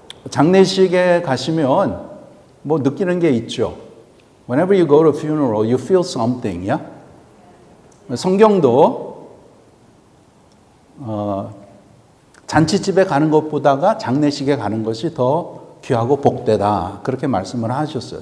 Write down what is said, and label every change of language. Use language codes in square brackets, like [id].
[ko] 장례식에 가시면 뭐 느끼는 게 있죠. [en] Whenever you go to a funeral, you feel something, yeah? [ko] 성경도 잔치집에 가는 것보다가 장례식에 가는 것이 더 귀하고 복되다. 그렇게 말씀을 하셨어요.